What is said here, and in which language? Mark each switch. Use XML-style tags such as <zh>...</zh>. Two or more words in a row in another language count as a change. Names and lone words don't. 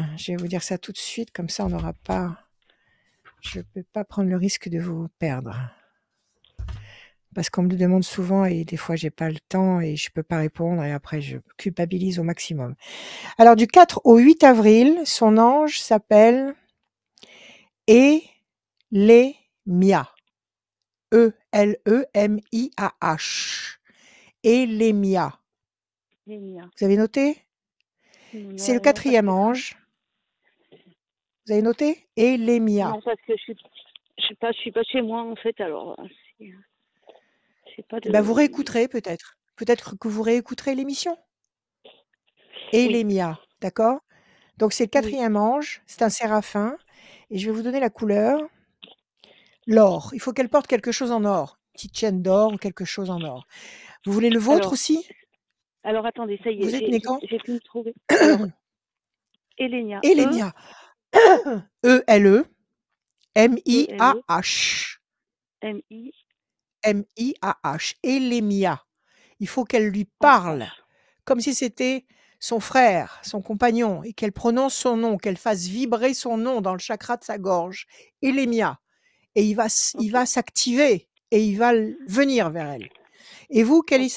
<fr>Je vais vous dire ça tout de suite, comme ça on n'aura pas. Je peux pas prendre le risque de vous perdre. Parce qu'on me le demande souvent et des fois j'ai pas le temps et je peux pas répondre et après je culpabilise au maximum. Alors du 4 au 8 avril, son ange s'appelle Élémia. E-L-E-M-I-A-H. Élémia. Les miens. Vous avez noté? C'est le Non, parce quatrième que ange. Vous avez noté? Élémia. non, parce que je suis pas chez moi en fait. Alors, c'est pas Eh ben, vous de. réécouterez peut-être. Peut-être que vous réécouterez l'émission. Oui, Élémia, d'accord? Donc c'est le oui. quatrième ange, c'est un séraphin et je vais vous donner la couleur. L'or. Il faut qu'elle porte quelque chose en or. Une petite chaîne d'or ou quelque chose en or. Vous voulez le vôtre Alors, aussi? attendez, ça y est, Vous êtes né quand? j'ai pu me trouver. Alors, Elenia, Élémia. E-L-E, E-L-E-M-I-A-H. M-I, M-I-A-H. Élémia. Il faut qu'elle lui parle A-H. comme si c'était son frère, son compagnon, et qu'elle prononce son nom, qu'elle fasse vibrer son nom dans le chakra de sa gorge. Élémia. Et il Ok, va s'activer et il va venir vers elle. Et vous, quelle est</fr>